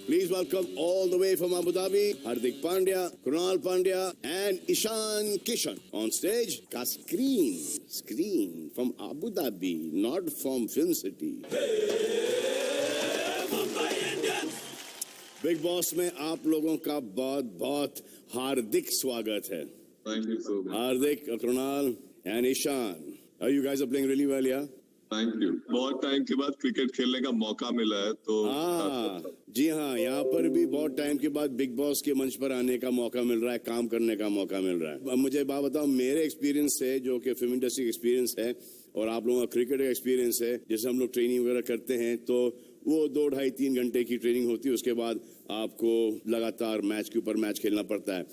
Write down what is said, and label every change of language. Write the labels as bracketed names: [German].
[English] Please welcome all the way from Abu Dhabi, Hardik Pandya, Krunal Pandya and Ishan Kishan on stage का screen from Abu Dhabi, not from film city. [Hindi] Big boss में आप लोगों का बहुत बहुत हार्दिक स्वागत है। [English] Thank you so much. Hardik, Krunal and Ishan, you guys are playing really well, yeah? Thank you. [Hindi] बहुत टाइम के बाद क्रिकेट खेलने का मौका मिला है, तो जी हाँ, यहाँ पर भी बहुत टाइम के बाद बिग बॉस के मंच पर आने का मौका मिल रहा है, काम करने का मौका मिल रहा है। अब मुझे बात बताओ, मेरे एक्सपीरियंस से, जो कि फिल्म इंडस्ट्री का एक्सपीरियंस है, और आप लोगों का क्रिकेट का एक्सपीरियंस है, जैसे हम लोग ट्रेनिंग वगैरह करते हैं, तो वो 2, 2.5, 3 घंटे की ट्रेनिंग होती है, उसके बाद आपको लगातार मैच के ऊपर मैच खेलना पड़ता है।